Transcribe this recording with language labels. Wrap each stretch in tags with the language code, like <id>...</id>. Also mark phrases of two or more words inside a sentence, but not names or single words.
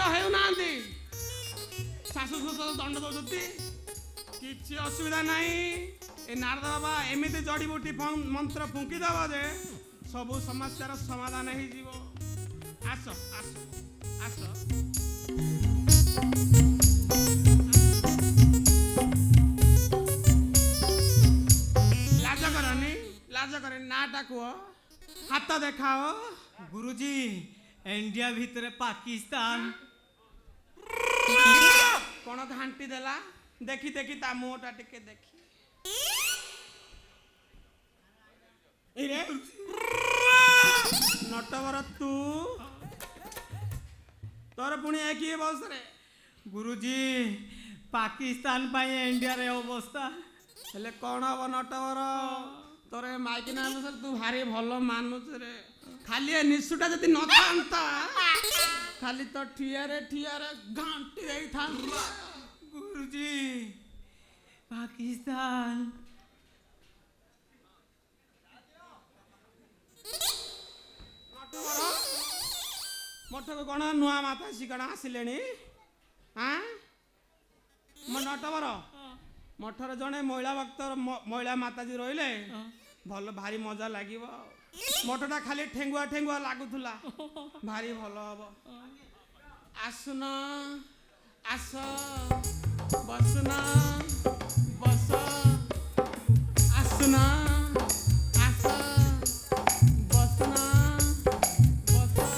<or>ହେଉନାହାନ୍ତି ଶାଶୁ ଶ୍ୱଶୁର ଦଣ୍ଡ ଦଉଛନ୍ତି କିଛି ଅସୁବିଧା ନାହିଁ ଏ ନାରଦ ବାବା ଏମିତି ଜଡ଼ିବୁଟି ମନ୍ତ୍ର ଫୁଙ୍କି ଦେବ ଯେ ସବୁ ସମସ୍ୟାର ସମାଧାନ ହେଇଯିବ ଆସ ଆସ ଆସ ଲାଜ କରନି ନାଟା କୁହ ହାତ ଦେଖାଅ ଗୁରୁଜୀ ଇଣ୍ଡିଆ ଭିତର ପାକିସ୍ତାନ କଣ ଘାଣ୍ଟି ଦେଲା ଦେଖି ଦେଖି ତା ମୁହଁଟା ଟିକେ ଦେଖି ଏଇରେ ନଟବର ତୁ ତୋର ପୁଣି ଏକି ବସରେ ଗୁରୁଜୀ ପାକିସ୍ତାନ ପାଇ ଇଣ୍ଡିଆ ରେ ଅବସ୍ଥା ହେଲେ କଣ ହବ ନଟବର ତୋର ମାଇକି ନା ତୁ ଭାରି ଭଲ ମାନୁଛୁ ରେ ଖାଲି ଏ ନିଶୁଟା ଯଦି ନଥାନ୍ତା ଖାଲି ତ ଠିଆରେ ଘାଣ୍ଟି ଦେଇଥାନ୍ତା गुरुजी पाकिस्तान ମଠକୁ କ'ଣ ନୂଆ ମାତାଶ୍ରୀ କ'ଣ ଆସିଲେଣି ଆଁ ମୋ ନଟବର ମଠରେ ଜଣେ ମହିଳା ଭକ୍ତ ମହିଳା ମାତାଜୀ ରହିଲେ ଭଲ ଭାରି ମଜା ଲାଗିବ ମଠଟା ଖାଲି ଠେଙ୍ଗୁଆ ଠେଙ୍ଗୁଆ ଲାଗୁଥିଲା ଭାରି ଭଲ ହବ ଆସୁନ ଆସ ବସୁନ ବସ ଆସୁନ ଆସ ବସୁନ ବସ</or>